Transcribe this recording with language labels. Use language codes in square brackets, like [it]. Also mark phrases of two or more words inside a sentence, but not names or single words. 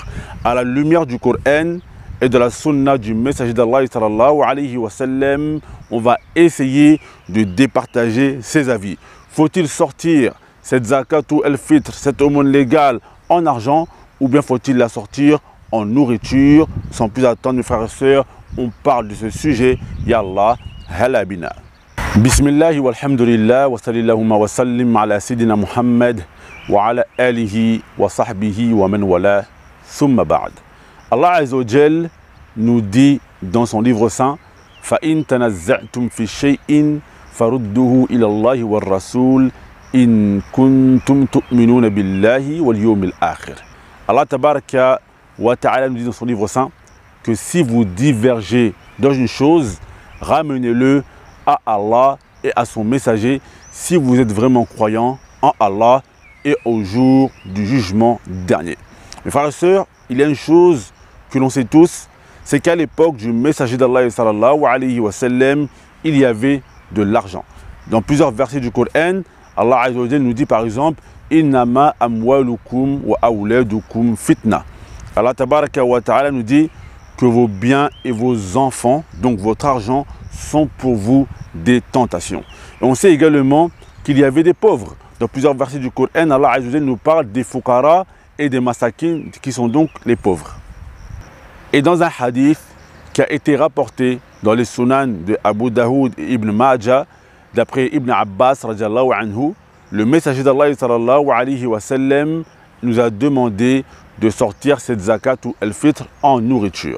[fr] À la lumière du Coran et de la sunna du messager d'Allah [ar] صلى الله عليه وسلم, [fr] on va essayer de départager ces avis. Faut-il sortir cette [ar] زكاة الفطر, [fr] cette aumône légale en argent, ou bien faut-il la sortir en nourriture? Sans plus attendre, mes frères et sœurs, on parle de ce sujet. [ar] يلا حلبينا. بسم الله والحمد لله وصلى الله وسلم على سيدنا محمد وعلى آله وصحبه ومن والى ثم بعد. الله عز وجل [fr] nous dit dans son livre saint: [ar] فإن تنازعتم في شيء فردوه إلى الله والرسول إن كنتم تؤمنون بالله واليوم الآخر. الله تبارك وتعالى [fr] nous dit dans son livre saint que si vous divergez dans une chose, ramenez-le à Allah et à son messager si vous êtes vraiment croyant en Allah et au jour du jugement dernier. Mes frères et sœurs, il y a une chose que l'on sait tous, c'est qu'à l'époque du messager d'Allah [ar] صلى الله عليه وسلم, [fr] il y avait de l'argent. Dans plusieurs versets du Coran, [ar] الله عز وجل [fr] nous dit par exemple: [ar] إنما أموالكم وأولادكم فتنة. الله تبارك وتعالى [fr] nous dit que vos biens et vos enfants, donc votre argent, sont pour vous des tentations. Et on sait également qu'il y avait des pauvres. Dans plusieurs versets du Coran, [ar] الله عز وجل [fr] nous parle des fukara et des masakin, qui sont donc les pauvres. Et dans un hadith qui a été rapporté dans les sunan de Abu Daoud et Ibn Majah, d'après Ibn Abbas [ar] رضي الله عنه, [fr] le messager d'Allah [ar] صلى الله عليه وسلم [fr] nous a demandé de sortir cette [ar] زكاة الفطر [fr] en nourriture.